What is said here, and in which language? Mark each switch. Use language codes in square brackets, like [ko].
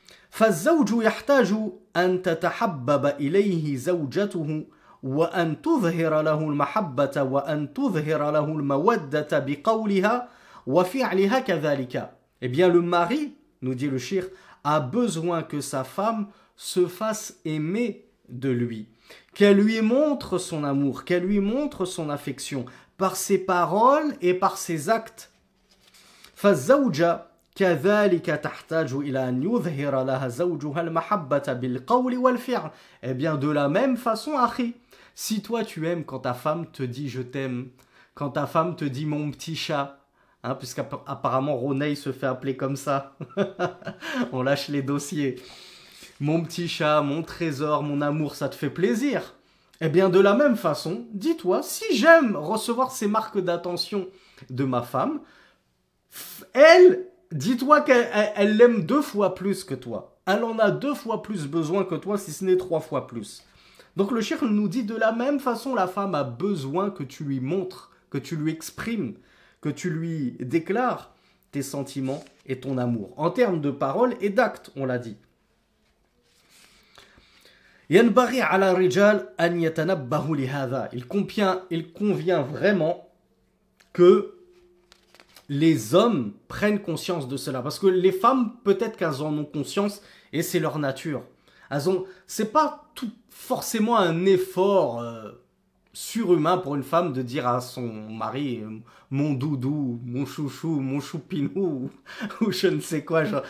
[ar] فالزوج يحتاج أن تتحبب إليه زوجته وأن تظهر له المحبة وأن تظهر له المودة بقولها وفعلها كذلك. [fr] Eh bien le mari, nous dit le cheikh, a besoin que sa femme se fasse aimer de lui, qu'elle lui montre son amour, qu'elle lui montre son affection par ses paroles et par ses actes. [ar] فالزوجة كذلك تحتاج إلى أن يظهر لها زوجها المحبة بالقول والفعل. [fr] Eh bien de la même façon, Akhi, si toi tu aimes quand ta femme te dit je t'aime, quand ta femme te dit mon petit chat, hein, puisqu'apparemment Roney se fait appeler comme ça, on lâche les dossiers, mon petit chat, mon trésor, mon amour, ça te fait plaisir. Eh bien de la même façon, dis-toi, si j'aime recevoir ces marques d'attention de ma femme, elle, dis-toi qu'elle l'aime 2 fois plus que toi. Elle en a 2 fois plus besoin que toi, si ce n'est 3 fois plus. Donc le cheikh nous dit de la même façon, la femme a besoin que tu lui montres, que tu lui exprimes, que tu lui déclares tes sentiments et ton amour. En termes de paroles et d'actes, on l'a dit. [ar] ينبغي على الرجال أن يتنبهوا لهذا. [fr] Il convient vraiment que les hommes prennent conscience de cela. Parce que les femmes, peut-être qu'elles en ont conscience et c'est leur nature. C'est pas tout forcément un effort surhumain pour une femme de dire à son mari mon doudou, mon chouchou, mon choupinou ou je ne sais quoi.